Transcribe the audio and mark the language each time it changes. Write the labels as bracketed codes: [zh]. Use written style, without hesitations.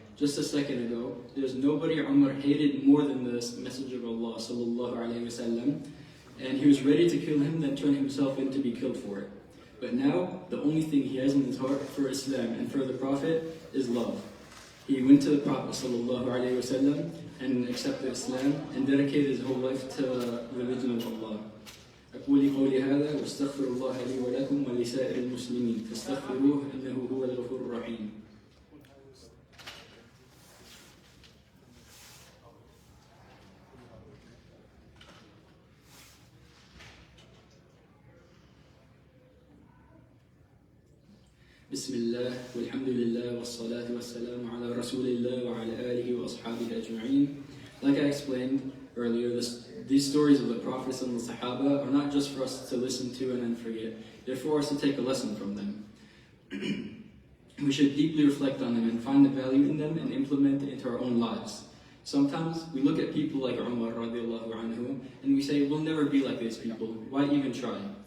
[en] Just a second ago, there's nobody Umar hated more than the Messenger of Allah sallallahu alaihi wasallam, and he was ready to kill him, then turn himself in to be killed for it. But now, the only thing he has in his heart for Islam and for the Prophet is love. He went to the Prophet sallallahu alaihi wasallam and accepted Islam and dedicated his whole life to the religion of Allah. [ar] أقول قولي هذا واستغفر الله لي ولكم ولسائر المسلمين فاستغفروه إنه هو الغفور الرحيم. بسم الله والحمد لله والصلاة والسلام على رسول الله وعلى آله وأصحابه أجمعين. [en] Like I explained earlier, these stories of the Prophets and the Sahaba are not just for us to listen to and then forget. They're for us to take a lesson from them. We should deeply reflect on them and find the value in them and implement it into our own lives. Sometimes we look at people like Umar radiallahu anhu and we say, we'll never be like these people. Why even try?